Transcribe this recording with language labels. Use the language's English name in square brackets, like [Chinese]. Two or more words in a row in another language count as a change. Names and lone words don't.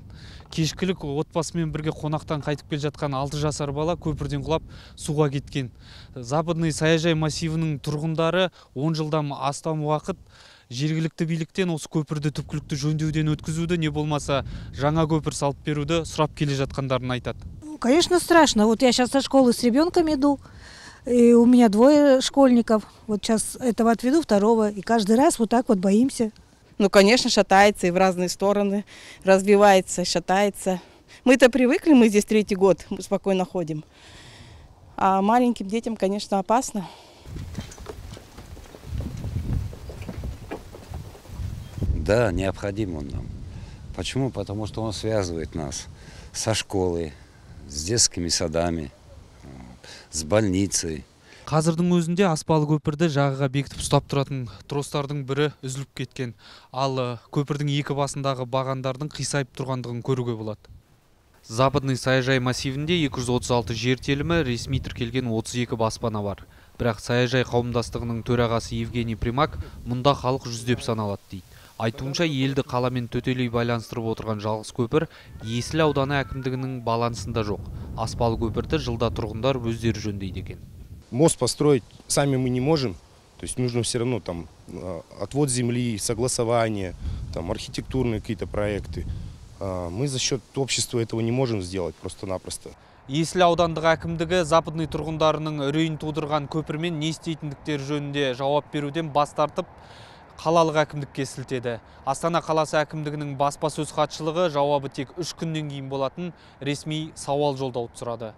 [Kazakh] Кешкілік отбасымен бірге қонақтан қайтып келе жатқан 6 жасар бала көпірден құлап суға кеткен. Западный саяжай массивінің тұрғындары 10 жылдан астам уақыт жергілікті биліктен осы көпірді түпкілікті жөндеуден өткізуді, не болмаса жаңа көпір салып беруді сұрап келе жатқандарын айтады. [Russian] Конечно, страшно. Вот я сейчас со школы с ребенком иду. И у меня 2 школьников. Вот сейчас этого отведу, второго. И каждый раз вот так вот боимся. Ну, конечно, шатается и в разные стороны. Разбивается, шатается. Мы-то привыкли, мы здесь 3-й год спокойно ходим. А маленьким детям, конечно, опасно. Да, необходим он нам. Почему? Потому что он связывает нас со школой, с детскими садами, с больницей. [Kazakh] Қазірдің өзінде аспалы көпірді жағаға бекітіп ұстап тұратын тростардың бірі үзіліп кеткен. Ал көпірдің екі басындағы бағандардың қисайып тұрғандығын көруге болады. Западный саяжай массивінде 236 жер телімі, ресми тіркелген 32 баспана бар. Бірақ саяжай қауымдастығының төрағасы Евгений Примак мұнда халық жүздеп саналады дейді. Айтуынша елді қаламен төтелей байланыстырып отырған жалғыз көпір Есіл ауданы әкімдігінің балансында жоқ. Аспалы көпірді жылда тұрғындар өздері жөндейді екен. [Russian] Мост построить сами мы не можем, то есть нужно все равно там отвод земли, согласование, там архитектурные какие-то проекты. Мы за счет общества этого не можем сделать просто-напросто. [Kazakh] Есіл аудандық әкімдігі Западный тұрғындарының үрейін тудырған көпірмен не істейтіндіктер жөнінде жауап беруден бас тартып, қалалық әкімдікке сілтеді. Астана қаласы әкімдігінің баспасөз хатшылығы жауабы тек 3 күннен кейін болатын ресми сауал жолдауды сұрады.